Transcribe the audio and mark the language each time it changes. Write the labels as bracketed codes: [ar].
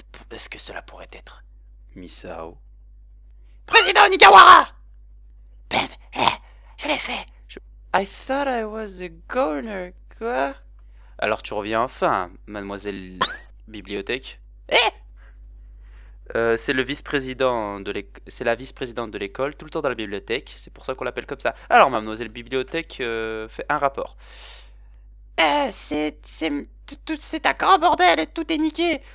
[fr] Est-ce que cela pourrait être Misao? Président Nigawara! Ben, je l'ai fait. [en] I thought I was the governor, quoi? [fr] Alors tu reviens enfin, mademoiselle bibliothèque. C'est le vice-président de c'est la vice-présidente de l'école, tout le temps dans la bibliothèque, c'est pour ça qu'on l'appelle comme ça. Alors mademoiselle bibliothèque, fait un rapport. C'est un grand bordel et tout est niqué.